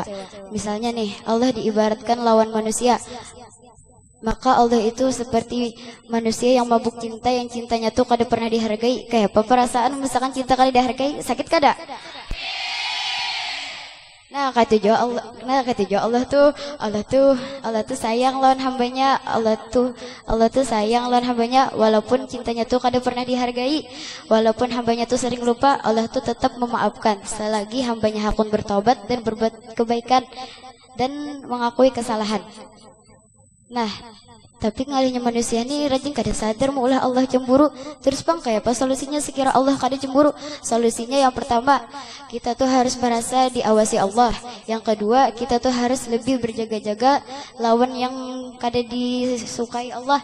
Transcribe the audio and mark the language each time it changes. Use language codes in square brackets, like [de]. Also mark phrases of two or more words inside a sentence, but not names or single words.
[bjn] Misalnya nih Allah diibaratkan lawan manusia, maka Allah itu seperti manusia yang mabuk cinta, yang cintanya tuh kada pernah dihargai. Kayak apa perasaan misalkan cinta kada dihargai, sakit kada? Nah kata Allah tuh sayang lawan hambanya. Allah tuh sayang lawan hambanya walaupun cintanya tuh kada pernah dihargai, walaupun hambanya tuh sering lupa, Allah tuh tetap memaafkan selagi hambanya hakun bertobat dan berbuat kebaikan dan mengakui kesalahan. Nah, tapi ngalihnya manusia nih rajin kada sadar maulah Allah cemburu. Terus bang, kayak apa solusinya sekira Allah kada cemburu? Solusinya yang pertama, kita tuh harus merasa diawasi Allah. Yang kedua, kita tuh harus lebih berjaga-jaga lawan yang kada disukai Allah.